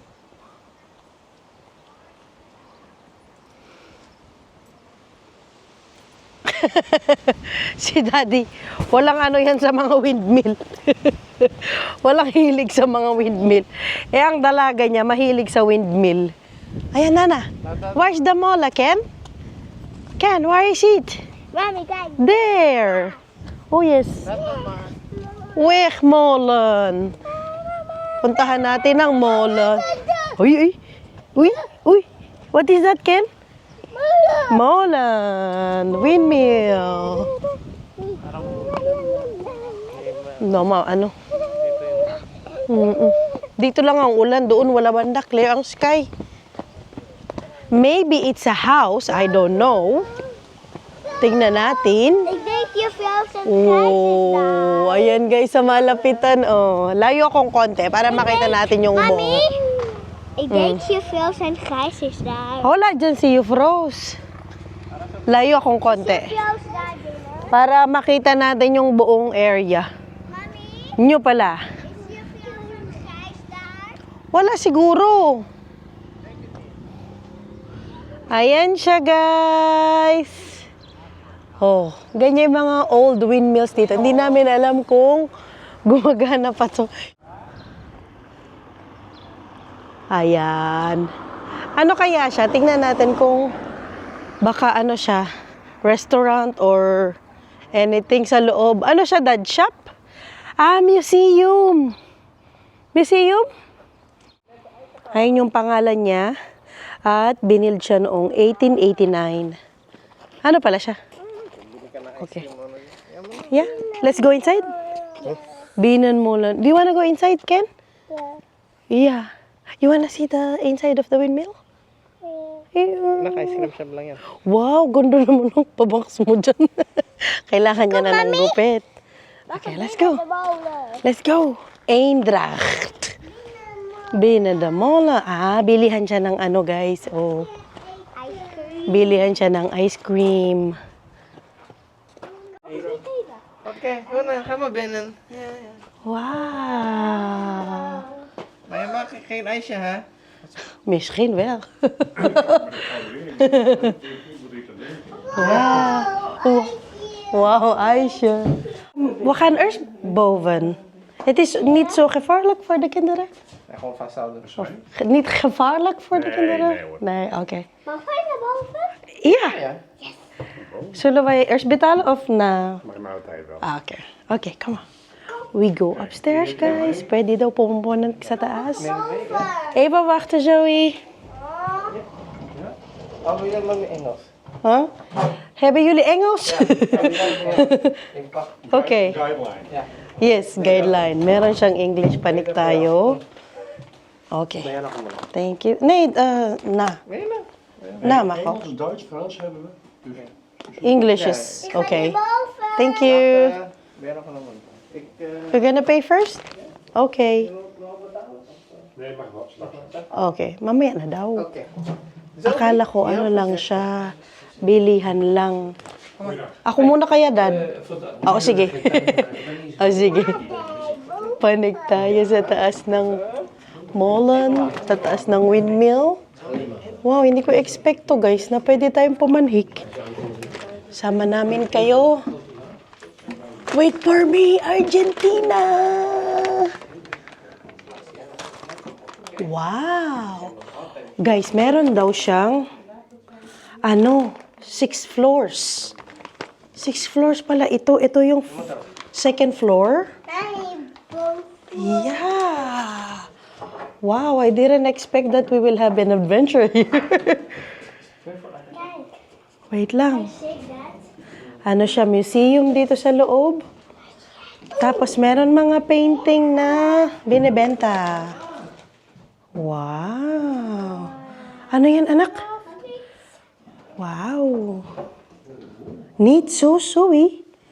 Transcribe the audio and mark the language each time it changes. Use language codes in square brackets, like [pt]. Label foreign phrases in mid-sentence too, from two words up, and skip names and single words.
[tl] Si Daddy, walang ano yan sa mga windmill. Walang hilig sa mga windmill. Ang dalaga niya, mahilig sa windmill. Ayan, [en] Nana. Where's the mola, Ken? Ken, where is it? Mommy, guys. There. Oh, yes. [nl] Molen. [tl] Puntahan natin ang molen. Uy. [en] What is that, Ken? Molan. Windmill. [tl] No, ano? Dito lang ang ulan. Doon wala banda. Clear ang sky. [en] Maybe it's a house. I don't know. [tl] Tingnan natin. [nl] Ik denk je vrouw zijn [tl] Oh, ayan guys, sa malapitan. Oh, layo akong konti para makita natin yung Mami, buo. [nl] ik denk je vrouw zijn grijs is daar. [tl] Hola, dyan si Eufros. Layo akong konti. [nl] Vrouw is daar binnen. [tl] Para makita natin yung buong area. Mami, Nyo pala. [nl] is je vrouw zijn grijs daar? [tl] Wala siguro. Ayan siya, guys. Oh, ganyan yung mga old windmills dito. Hindi namin alam kung gumagana pa to. Ayan. Ano kaya siya? Tingnan natin kung baka ano siya, [en] restaurant or anything [tl] sa loob. Ano siya, [en] dad shop? [tl] Ah, museum. Museum? Ayun yung pangalan niya. At binild siya noong 1889. Ano pala siya? [en] Okay. Yeah, let's go inside. [tl] Binan mo lang. [en] Do you wanna go inside, Ken? Yeah. You wanna see the inside of the windmill? Yeah. [tl] Naka- [en] ice cream shop [tl] lang yan. Wow, ganda naman ng pabaks mo dyan. Kailangan niya na ng gupit. [en] Okay, let's go. Let's go. [nl] Eendracht. Binnen de molen. [tl] Ah, bilihan siya ng ano, guys. Oh, bilihan siya ng [en] ice cream. [nl] Oké, ga maar binnen. Ja, ja. Wow. Maar je mag geen ijsje, hè? Misschien wel. Wow. Wow, ijsje. We gaan eerst boven. Het is niet zo gevaarlijk voor de kinderen? Ja, gewoon vasthouden. Niet gevaarlijk voor de kinderen? nee hoor. Nee, oké. Mag wij naar boven? Ja. Ja. Zullen wij eerst betalen of na? Mag maar altijd wel. Ah, oké. Oké, [en] come on. We go upstairs, guys. [tl] Pwede daw pumupunan sa taas. [nl] Even wachten, Zoe. Oh, wil je dat met Engels? Huh? Hebben jullie Engels? Ik pak. [en] Okay. Guideline. [nl] Ja. [tl] Yes, guideline. Meron siyang English. Panik tayo. [en] Okay. [nl] Ben jij nog een man? [en] Thank you. [nl] Nee, na. Ben je nou? Na mag ook. Engels, Duits, Frans hebben we. Dus [en] English is okay. [nl] Boven. [en] Thank you. [nl] Ben jij nog een man? Ik, [en] We're gonna pay first? Okay. [nl] nee, mag wel. Straks. [tl] Okay. Mamaya na daw. [nl] Oké. [tl] Akala ko ano lang siya. Bilihan lang. Ako muna kaya, Dad? Oo, sige. Oh, sige. Panig tayo sa taas ng molen, sa taas ng windmill. Wow, hindi ko [en] expect to, [tl] guys, na pwede tayong pumanhik. Sama namin kayo. [en] Wait for me, Argentina! Wow! [tl] Guys, meron daw siyang 6 floors. 6 floors pala ito. Ito yung second floor. [en] Yeah. Wow, I didn't expect that we will have an adventure here. [tl] Wait lang. Ano siya, museum dito sa loob. Tapos meron mga painting na binebenta. Wow. Ano yan, anak? Wow. Neat Susui.